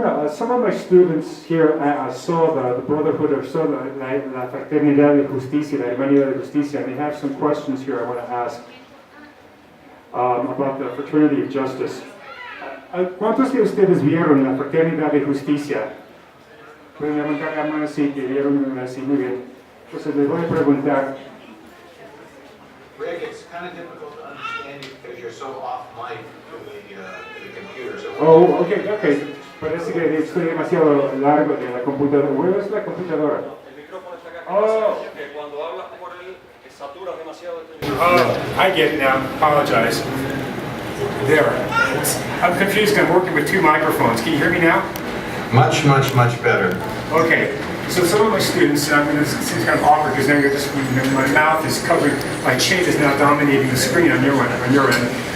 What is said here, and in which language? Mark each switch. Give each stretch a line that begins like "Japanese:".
English: Some of my students here saw the Brotherhood, or saw la Fraternidad de Justicia, la Hermandad de Justicia, and they have some questions here I want to ask about the Fraternity of Justice.
Spanish: ¿Cuántos de ustedes vieron la Fraternidad de Justicia? Pueden levantar la mano si que vieron así, muy bien. Entonces les voy a preguntar.
English: Rick, it's kind of difficult to understand you because you're so off mic to the computer. So Okay.
Spanish: Parece que estoy demasiado largo de la computadora. ¿Where es la computadora? El micrófono está acá. Que cuando hablas por él, saturas demasiado el micrófono.
English: Oh, I get it now. Apologize. There. I'm confused. I'm working with two microphones. Can you hear me now? much better. Okay. So some of my students, this seems kind of awkward because now you're just, my mouth is covered, my chin is now dominating the screen on your end.